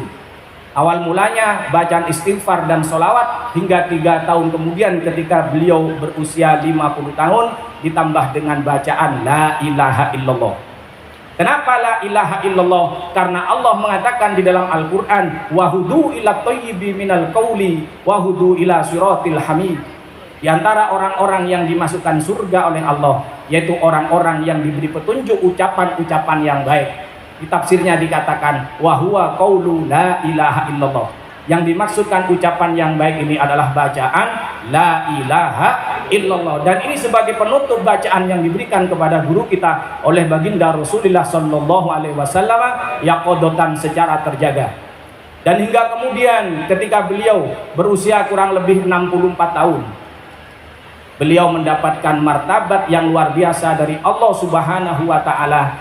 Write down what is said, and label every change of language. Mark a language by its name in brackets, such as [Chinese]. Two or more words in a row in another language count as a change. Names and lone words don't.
[Indonesian] Awal mulanya bacaan istighfar dan sholawat, hingga 3 tahun kemudian ketika beliau berusia 50 tahun ditambah dengan bacaan [Arabic] لا إله إلا الله. [Indonesian] Kenapa [Arabic] لا إله إلا الله? [Indonesian] Karena Allah mengatakan di dalam Al-Quran, [Arabic] وهدوا إلى الطيب من القول وهدوا إلى صراط الحميد. [Indonesian] Di antara orang-orang yang dimasukkan surga oleh Allah, yaitu orang-orang yang diberi petunjuk ucapan-ucapan yang baik. Di tafsirnya dikatakan [Arabic] وهو قول لا إله إلا الله. [Indonesian] Yang dimaksudkan ucapan yang baik ini adalah bacaan [Arabic] لا إله إلا الله. [Indonesian] Dan ini sebagai penutup bacaan yang diberikan kepada guru kita oleh baginda Rasulullah [Arabic] صلى الله عليه وسلم [Indonesian] yaqodotan, secara terjaga. Dan hingga kemudian ketika beliau berusia kurang lebih 64 tahun, beliau mendapatkan martabat yang luar biasa dari Allah [Arabic] سبحانه وتعالى.